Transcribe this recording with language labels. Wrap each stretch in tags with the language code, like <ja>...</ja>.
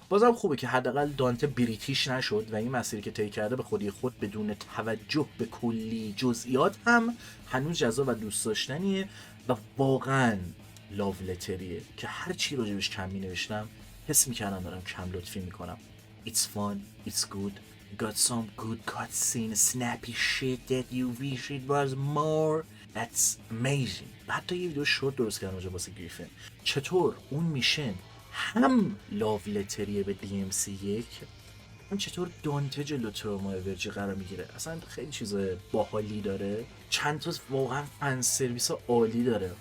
<fa>بازم خوبه که حداقل دانته بریتیش نشد و این مسیری که طی کرده به خودی خود بدون توجه به کلی جزئیات هم هنوز جذاب و دوست داشتنیه و واقعا لاو لتریه که هر چی راجبش کم می نوشتم حس میکردم دارم کم لطفی میکنم.</fa> <en>It's fun, it's good, got some good cutscene, snappy shit that you wish it was more. That's amazing.</en> <fa>حتی یه ویدیو شورت درست کردم راجع واسه گریفن چطور اون میشن هم لاو لتریه به DMC1 هم چطور دانته جلو تروما ورجی قرار میگیره. اصلا خیلی چیز باحالی داره، چند تا واقعا فن سرویس عالی داره.</fa>